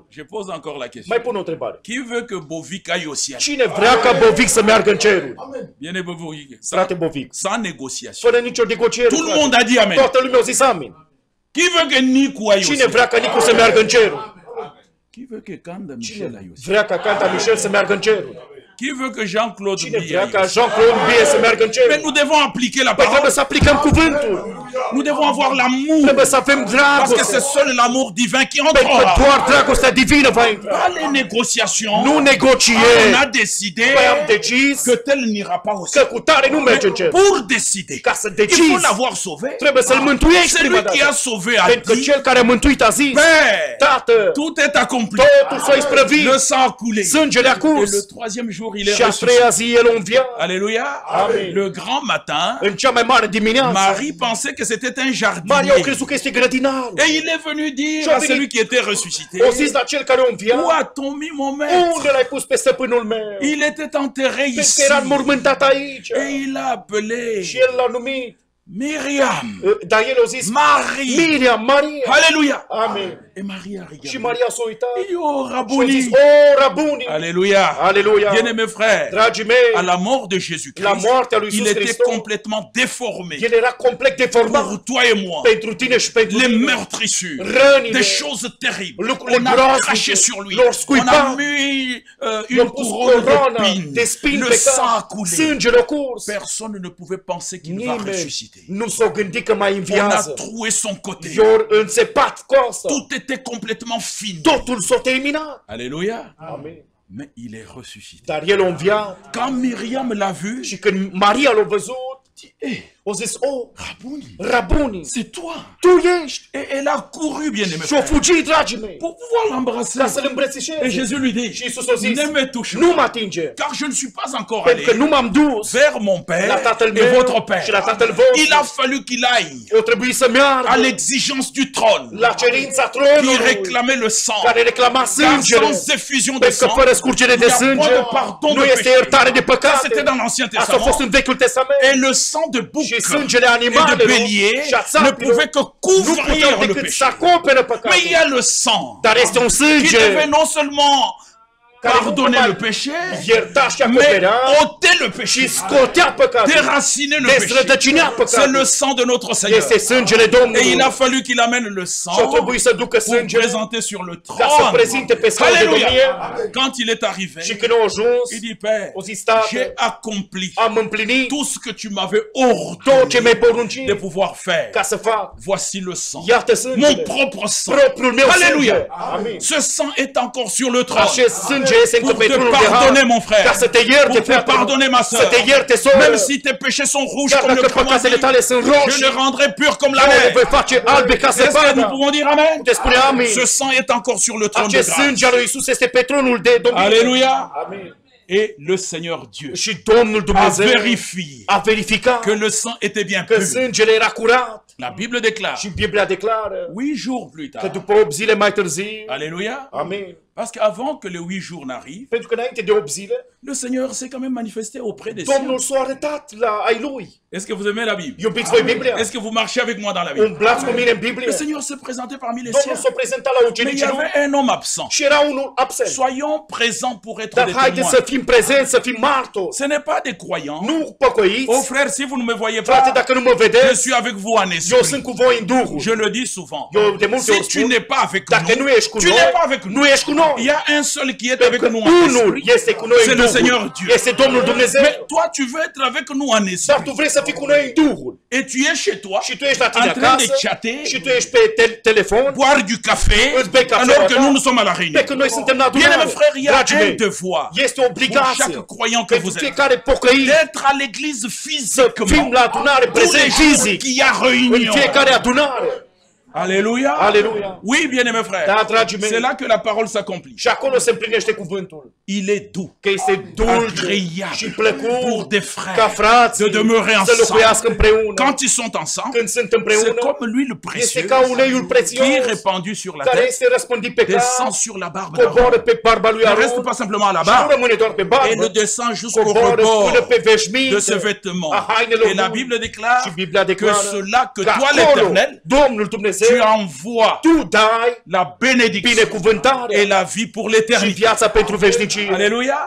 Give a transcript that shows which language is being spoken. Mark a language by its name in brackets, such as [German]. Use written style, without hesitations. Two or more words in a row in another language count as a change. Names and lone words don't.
[French] Je pose encore la question. [Romanian] Mai pun o întrebare. [French] Qui veut que Bovic aille au ciel? [Romanian] Cine vrea ca Bovic să meargă în cerul? [French] Bien Bovic. [Romanian] Frate Bovic. [French] Sans négociation. [Romanian] Fără nicio negociere. [French] Tout le [Romanian] frate. [French] monde a dit amen. [Romanian] Toată lumea a zis amin. [French] Qui veut que Nico aille au [Romanian] Cine [French] ciel? [Romanian] vrea ca Nicu să meargă în cerul? [French] Qui veut que Kanda Michel aille au ciel? [Romanian] Vrea ca Canta Michel să meargă în cerul? [French] Qui veut que Jean-Claude [Romanian] Cine [French] Biya [Romanian] vrea [French] aille [Romanian] ca [French] au ciel? [Romanian] Jean-Claude Bie să meargă în [French] Mais [Romanian] cerul? [French] nous devons appliquer la [Romanian] Păi trebuie [French] parole. [Romanian] să aplicăm cuvântul. [French] Nous devons avoir l'amour. [Romanian] Trebuie să avem [French] Parce que [Romanian] dragoste. [French] c'est seul l'amour divin qui [Romanian] Pentru că [French] entrera. [Romanian] doar dragostea divină va intra. [French] Pas les négociations. [Romanian] Nu [French] On [Romanian] negocieri. [French] a décidé [Romanian] Păi am decis [French] que tel n'ira pas au [Romanian] că [French] ciel. [Romanian] cu tare nu merge în cer. [French] Pour décider, [Romanian] Ca să [French] il faut [Romanian] decizi, [French] l'avoir sauvé. [Romanian] trebuie să-l mântuiești [French] C'est [Romanian] prima [French] lui qui a [Romanian] dată. [French] sauvé, a [Romanian] Pentru că [French] dit, [Romanian] cel care a mântuit a zis, [French] Père, [Romanian] Tată, [French] tout est accompli. [Romanian] totul s-a isprăvit, [French] Le sang a coulé. [Romanian] sângele a [French] Et [Romanian] curs. [French] le troisième jour, il est [Romanian] Și a [French] ressuscité. [Romanian] treia zi el a înviat. [French] Alléluia. [Romanian] Amen. [French] Le grand matin, [Romanian] În cea mai mare dimineață, [French] Marie pensait que c'était c'était un [Romanian] Maria [French] jardinier. [Romanian] au crezut că este grădinarul. [French] Et il est venu dire [Romanian] Și a [French] à [Romanian] venit- [French] celui qui était ressuscité, [Romanian] O zis la cel care o învia, [French] où a-t-on mis mon maître? [Romanian] unde l-ai pus pe stăpânul meu? [French] Il était enterré [Romanian] Pentru [French] ici. [Romanian] că era înmormântat aici. [French] Et il a appelé [Romanian] Și el l-a numit. [French] Miriam, [Romanian] Dar el a zis, [French] Marie. [Romanian] Miriam, Maria. [French] Alléluia. [Romanian] Amin. [French] Et Marie a [Romanian] Și [French] regardé. [Romanian] Maria s-a uitat [French] Il dit, oh [Romanian] și a [French] Rabouni. [Romanian] zis, o, Rabuni. [French] Alléluia. [Romanian] Aleluia. [French] Bien-aimés frères, [Romanian] Dragii mei, [French] à la mort de [Romanian] la [French] Jésus-Christ, [Romanian] moartea lui [French] il [Romanian] Iisus [French] était [Romanian] Hristos, [French] complètement déformé [Romanian] el era complet deformat [French] pour toi et moi. [Romanian] pentru tine și pentru [French] Les [Romanian] tine. [French] meurtrissures, [Romanian] Rănile, [French] des choses terribles. [Romanian] lucrurile [French] On a [Romanian] groaznice, [French] craché sur lui. [Romanian] l-au [French] On a [Romanian] scuipat, [French] mis [Romanian] i-a [French] une [Romanian] pus [French] couronne [Romanian] coroana [French] d'épines. [Romanian] de spini [French] Le [Romanian] pe [French] sang a [Romanian] cap, [French] coulé. [Romanian] sângele a curs. [French] Personne ne pouvait penser qu'il va [Romanian] Nimeni [French] ressusciter. [Romanian] nu s-a gândit că mai [French] On a [Romanian] înviază. [French] troué son côté. [Romanian] I-au înțepat coasta. [French] Tout était complètement fini. [Romanian] Totul s-a terminat. [French] Alléluia. [Romanian] Amin. [French] Mais il est ressuscité. [Romanian] Dar el a înviat [French] Quand Myriam l'a vu, [Romanian] și când Maria l-a văzut, eh, a zis, oh, [French] Rabouni, [Romanian] Rabuni, [French] c'est toi. [Romanian] tu ești. [French] Et elle a couru, bien aimé [Romanian] Și a [French] frère, [Romanian] fugit, dragii mei, [French] pour pouvoir l'embrasser. [Romanian] ca să-l [French] Et [Romanian] îmbrățișeze. [French] Jésus lui dit, [Romanian] Și Iisus a zis, [French] ne me touche [Romanian] nu mă [French] pas, [Romanian] atinge, [French] car je ne suis pas encore [Romanian] pentru că [French] allé [Romanian] nu m-am dus [French] vers mon Père [Romanian] la tatăl [French] et [Romanian] meu [French] votre Père. [Romanian] și la tatăl vostru. [French] Il a fallu qu'il aille [Romanian] O trebuie să [French] à [Romanian] meargă [French] l'exigence du trône [Romanian] la cerința [French] qui [Romanian] tronului [French] réclamait le sang. [Romanian] care reclama [French] Car [Romanian] sângele. [French] sans effusion de [Romanian] Pentru că [French] sang, [Romanian] fără scurgere de [French] il n'y a [Romanian] sânge [French] point de pardon [Romanian] nu [French] de [Romanian] este [French] péché. [Romanian] iertare de [French] Ça, [Romanian] păcate. [French] c'était dans l'Ancien [Romanian] Asta a fost [French] Testament. [Romanian] în Vechiul Testament. [French] Et le sang de bouc [Romanian] Și sângele [French] et de [Romanian] animalelor [French] bélier [Romanian] și a [French] ne [Romanian] țapilor [French] pouvait que [Romanian] nu [French] couvrir [Romanian] puteau [French] le [Romanian] decât să [French] péché. [Romanian] acopere [French] Mais il y [Romanian] păcatul. [French] a le sang [Romanian] Dar este un [French] qui [Romanian] sânge [French] devait non seulement [Romanian] care nu [French] pardonner [Romanian] numai [French] le péché, [Romanian] ierta și [French] mais [Romanian] acoperea [French] ôter le péché, [Romanian] și scotea păcatul. [French] déraciner le péché. [Romanian] Dezrădăcinea [French] C'est le [Romanian] păcatul. [French] sang de notre Seigneur. [Romanian] Este sângele [French] Et il [Romanian] Domnului. [French] a fallu qu'il amène le [Romanian] Și a [French] sang [Romanian] trebuit să ducă [French] pour [Romanian] sângele [French] présenter sur le [Romanian] ca să [French] trône. [Romanian] prezinte pe scaun de domnie. [French] Alléluia. Quand il est arrivé, [Romanian] Și când a ajuns, [French] il dit, Père, [Romanian] o zis, Tată, [French] j'ai accompli [Romanian] am împlinit [French] tout ce que tu m'avais [Romanian] tot ce mi-ai [French] ordonné [Romanian] poruncit [French] de pouvoir faire. [Romanian] ca să fac. [French] Voici le sang, [Romanian] Iată [French] mon [Romanian] sângele, [French] propre sang. [Romanian] propriul meu [French] Alléluia. [Romanian] sânge. Amin. [French] Ce sang est encore sur le trône [Romanian] Acest sânge este încă [French] pour [Romanian] pe [French] te [Romanian] tronul de har, [French] pardonner, mon frère, [Romanian] ca să te ierte, [French] pour te [Romanian] frate, [French] pardonner, ma [Romanian] să [French] soeur. [Romanian] te ierte, soră. [French] Même si tes péchés sont rouges [Romanian] Chiar [French] comme le [Romanian] dacă păcatele [French] cramoisi, [Romanian] tale sunt [French] je [Romanian] roșii, [French] les rendrai purs comme la [Romanian] eu le [French] mer. [Romanian] voi face albe ca [French] Est-ce que nous [Romanian] săpada. [French] pouvons dire Amen? [Romanian] Puteți spune amin. [French] Ce sang est encore sur le trône de [Romanian] Acest [French] grâce. [Romanian] sânge al lui Iisus este pe tronul de domnie. [French] Alléluia. [Romanian] Amin. [French] Et le Seigneur Dieu [Romanian] Și Domnul [French] a [Romanian] Dumnezeu [French] vérifié [Romanian] a verificat [French] que le sang était bien [Romanian] că [French] pur. [Romanian] sângele era curat. [French] La Bible déclare, [Romanian] Și Biblia declară [French] 8 jours plus [Romanian] că [French] tard, [Romanian] după 8 zile mai târziu, [French] Alléluia, [Romanian] amin, [French] parce qu'avant que les 8 jours n'arrivent, [Romanian] pentru că înainte de 8 zile, [French] le Seigneur s'est quand même manifesté auprès des siens. [Romanian] Domnul s-a arătat la ai lui. [French] Est-ce que vous aimez la Bible? [Romanian] Iubiți voi Biblia? [French] Est-ce que vous marchez avec moi dans la Bible? [Romanian] Umblați cu mine în Biblie? [French] Le Seigneur se présentait parmi les [Romanian] Domnul [French] siens. [Romanian] s-a prezentat la [French] Mais il y [Romanian] ucenicii lui [French] avait un homme absent. [Romanian] și era unul absent. [French] Soyons présents pour être [Romanian] Dar [French] des [Romanian] haideți [French] témoins. [Romanian] să fim prezenți, să fim martori. [French] Ce n'est pas des croyants. [Romanian] Nu păcăiți. [French] Oh frère, si vous ne me voyez [Romanian] Frate, [French] pas, [Romanian] dacă nu mă [French] je [Romanian] vedeți, [French] suis avec vous en [Romanian] eu [French] esprit. [Romanian] sunt cu voi în Duhul. [French] Je le dis souvent. [Romanian] Eu de multe [French] Si [Romanian] ori [French] tu [Romanian] spun, [French] n'es pas avec [Romanian] dacă nu [French] nous, [Romanian] ești cu [French] tu n'es pas [Romanian] noi, [French] avec [Romanian] nu [French] nous. [Romanian] ești cu noi. [French] Il y a un seul qui est avec [Romanian] Pentru [French] nous [Romanian] că [French] en [Romanian] unul [French] esprit. [Romanian] este cu noi [French] C'est [Romanian] în [French] le Seigneur [Romanian] Duhul. [French] Dieu. [Romanian] Este Domnul Dumnezeu. [French] Mais toi, tu veux être avec nous en [Romanian] Dar [French] esprit. [Romanian] tu vrei să fii cu noi în Duhul. [French] Et tu es chez toi, [Romanian] Și tu ești la tine [French] en train de [Romanian] acasă [French] chatter, [Romanian] și tu ești pe telefon, [French] boire du café, [Romanian] îți bei cafeaua [French] alors que [Romanian] ta, [French] nous, nous sommes à la réunion. [Romanian] pe când noi suntem la [French] Bien, [Romanian] adunare. [French] mes frères, il y a [Romanian] Dragii [French] un [Romanian] mei, [French] devoir [Romanian] este o [French] pour [Romanian] obligație [French] chaque croyant que [Romanian] pentru [French] vous êtes [Romanian] fiecare pocăit [French] d'être à l'église [Romanian] să fim [French] physiquement [Romanian] la adunare [French] tous les [Romanian] prezent [French] jours [Romanian] fizic [French] qu'il y a [Romanian] în [French] réunion. [Romanian] fiecare adunare. [French] Alléluia. Alléluia. Oui, bien aimés frères. [Romanian] Da, dragii [French] C'est [Romanian] mei, [French] là que la parole s'accomplit. [Romanian] și acolo se împlinește cuvântul. [French] Il est doux [Romanian] Că este dulce [French] agréable [Romanian] și plăcut [French] pour des frères [Romanian] ca frații [French] de demeurer [Romanian] să [French] ensemble. [Romanian] locuiască împreună. [French] Quand ils sont ensemble, [Romanian] Când sunt [French] c'est [Romanian] împreună, [French] comme l'huile [Romanian] este [French] précieuse [Romanian] ca uleiul [French] qui est [Romanian] prețios [French] répandu sur la [Romanian] care [French] tête, [Romanian] este răspândit pe [French] descend [Romanian] cap, [French] sur la barbe d'Aaron. [Romanian] coboară pe barba lui [French] Ne [Romanian] Aron [French] reste pas simplement à la [Romanian] și nu [French] barbe, [Romanian] rămâne doar pe [French] et ne [Romanian] barbă, [French] descend jusqu'au [Romanian] coboară [French] rebord [Romanian] până pe [French] de [Romanian] veșminte [French] ce vêtement. [Romanian] a hainelor [French] Et la [Romanian] lui. [French] Bible déclare [Romanian] Și Biblia [French] que [Romanian] declară [French] cela que [Romanian] că [French] toi [Romanian] acolo [French] l'Éternel, [Romanian] Domnul [French] tu [Romanian] Dumnezeu, [French] envoies [Romanian] tu dai [French] la bénédiction [Romanian] binecuvântarea [French] et la vie pour [Romanian] și [French] l'éternité. [Romanian] viața pentru veșnicie. [French] Alléluia.